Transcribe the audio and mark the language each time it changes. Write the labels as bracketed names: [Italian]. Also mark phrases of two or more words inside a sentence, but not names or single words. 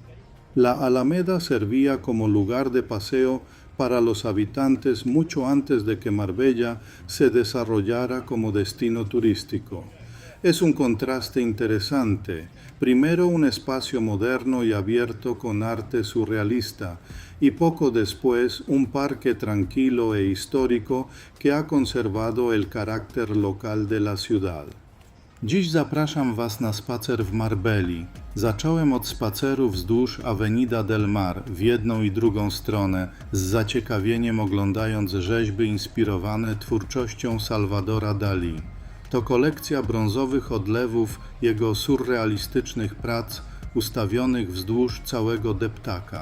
[Spanish] La Alameda servía como lugar de paseo para los habitantes mucho antes de que Marbella se desarrollara como destino turístico. Es un contraste interesante. Primero un espacio moderno y abierto con arte surrealista y poco después un parque tranquilo e histórico que ha conservado el carácter local de la ciudad. [Polish] Dziś zapraszam Was na spacer w Marbelli. Zacząłem od spaceru wzdłuż Avenida del Mar w jedną i drugą stronę, z zaciekawieniem oglądając rzeźby inspirowane twórczością Salvadora Dalí. To kolekcja brązowych odlewów jego surrealistycznych prac ustawionych wzdłuż całego deptaka.